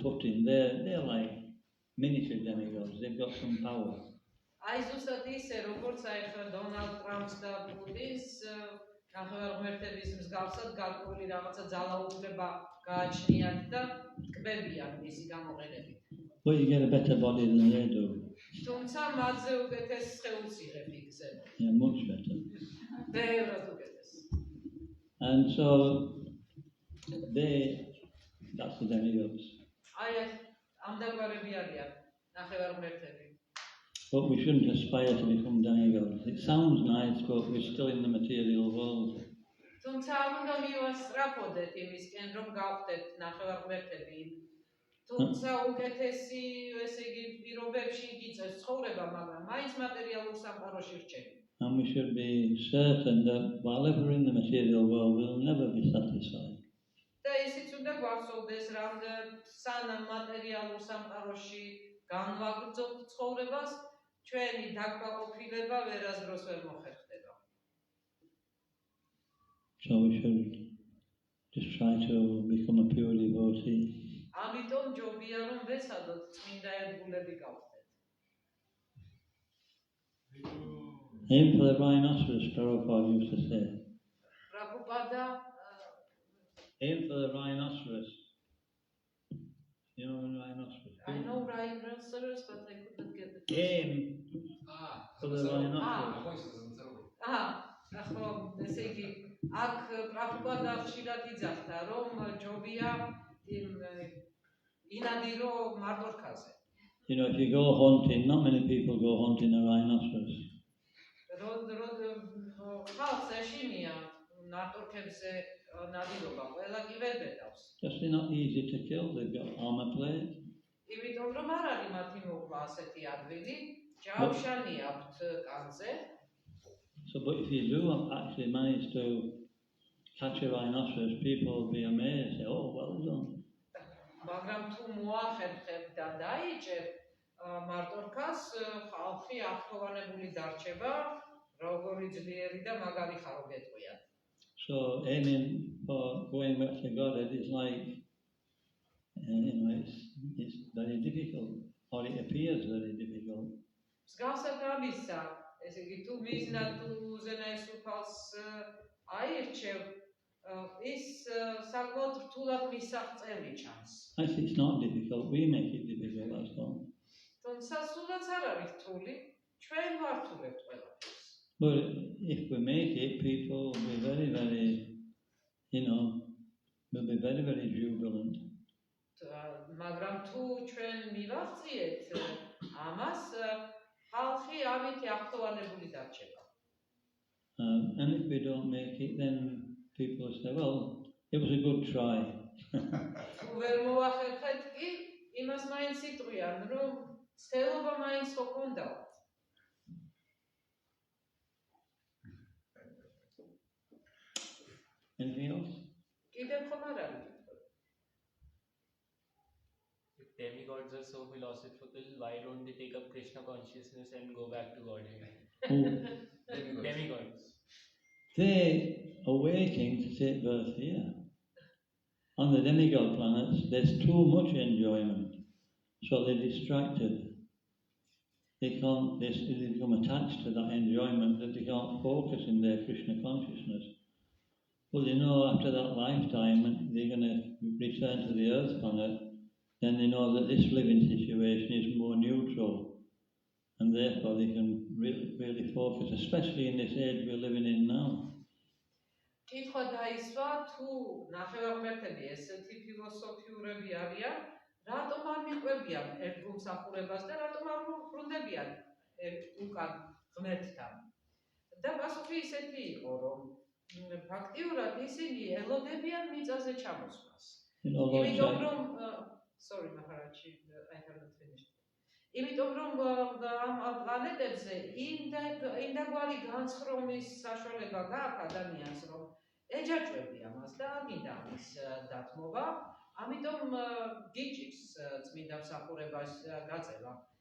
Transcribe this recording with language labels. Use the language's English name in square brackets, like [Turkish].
[English] Putin, they're like miniature demigods, they've got some power. [Georgian] აი ზუსტად ისე, როგორც აი ხა დონალდ ტრამპს და პუტინს ნახევარღმერთების მსგავსად გარკვეული რაღაცა ძალაუფლება გააჩნიათ და ტკბებიან მისი გამოყენებით. [English] But you get a better body than they do. [Georgian] თუმცა მათზე უკეთეს სხეულს იღებ იქზე. [English] Yeah, much better. [Georgian] ბევრად უკეთეს. [English] And so that's the demigods. [Georgian] აი ამ დაგვარები არიან ნახევარღმერთები. [English] But we shouldn't aspire to become demigods. It sounds nice, but we're still in the material world. [Georgian] თუმცა არ უნდა მივასწრაფოდეთ იმისკენ, რომ გავხდეთ ნახევარღმერთები. თუმცა უკეთესი, ესე იგი, პირობებში გიწევს ცხოვრება, მაგრამ მაინც მატერიალურ სამყაროში რჩები. [English] And we should be certain that while we're in the material world, we'll never be satisfied. [Georgian] და ისიც უნდა გვახსოვდეს, რომ სანამ მატერიალურ სამყაროში განვაგრძობთ ცხოვრებას, ჩვენი დაკმაყოფილება ვერასდროს ვერ მოხერხდება. [English] So we should just try to become a pure devotee. [Georgian] ამიტომ ჯობია რომ ვეცადოთ წმინდა ერთგულები გავხდეთ. [English] Aim for the rhinoceros, Prabhupada used to say. Prabhupada Aim for the rhinoceros. You know the rhinoceros? I know rhinoceros, but I couldn't get the Aim for the rhinoceros. [Georgian] ახლა ესე იგი აქ პრაბჰუპადა ხშირად იძახდა რომ ჯობია ინადირო მარტორქაზე. [English] If you go hunting, not many people go hunting a rhinoceros. [Georgian] ხალხს ეშინია მარტორქებზე ნადირობა, ყველა კი ვერ ბედავს. [English] Just they're not easy to kill, they've got armor plate. [Georgian] იმიტომ რომ არ არის მათი მოყვა ასეთი ადვილი, ჯავშანი აქვთ კანზე. [English] So, but if you do actually manage to catch a rhinoceros, people will be amazed. Say, oh, well done. [Georgian] მაგრამ თუ მოახერხებ და დაიჭებ მარტორქას, ხალხი ახთოვანებული დარჩება, როგორი ძლიერი და მაგარი ხარო გეტყვიან. [English] So aiming for going back to God, it is like, it's very difficult, or it appears very difficult. [Georgian] მსგავსად ამისა, ესე იგი თუ მიზნად თუ უზენაესუფალს აირჩევ, ის საკმაოდ რთულად მისაღწევი ჩანს. [English] Actually, it's not difficult. We make it difficult, that's all. [Georgian] თუმცა სულაც არ არის რთული, ჩვენ ვართულებთ ყველაფერს. [English] But if we make it, people will be very, very, will be very, very jubilant. [Georgian] მაგრამ თუ ჩვენ მივაღწიეთ ამას, ხალხი ამით ახთოვანებული დარჩება. [English] And if we don't make it, then people will say, well, it was a good try. [Georgian] თუ ვერ მოახერხეთ კი, იმას მაინც იტყვიან, რომ ცდილობა მაინც ხო გქონდაო. [English] Anything else? [Georgian] კიდევ ხომ არ არის? [English] If demigods are so philosophical, why don't they take up Krishna consciousness and go back to Godhead? Demigods. They are waiting to take birth here. On the demigod planets, there's too much enjoyment, so they're distracted. They become attached to that enjoyment that they can't focus in their Krishna consciousness. Well, after that lifetime, they're going to return to the earth planet, then they know that this living situation is more neutral, and therefore they can really focus, especially in this age we're living in now. [Georgian] კითხვა დაისვა, თუ ნახევარმეტები ესეთი ფილოსოფიურები არიან, რატომ არ მიყვებიან ერთგულმსახურებას და რატომ არ უბრუნდებიან უკან ღმერთთან. და პასუხი ისეთი იყო, რომ ფაქტიურად ისინი ელოდებიან მიწაზე ჩამოსვლას. იმიტომ რომ [English] sorry Maharaji, I haven't finished. [Georgian] იმიტომ რომ ამ პლანეტებზე იმდაგვარი განცხრომის საშუალება გააქვს ადამიანს, რომ ეჯაჭვები ამას და მინდა ამის დათმობა, ამიტომ გიჭირს წმინდა მსახურებას გაწევა.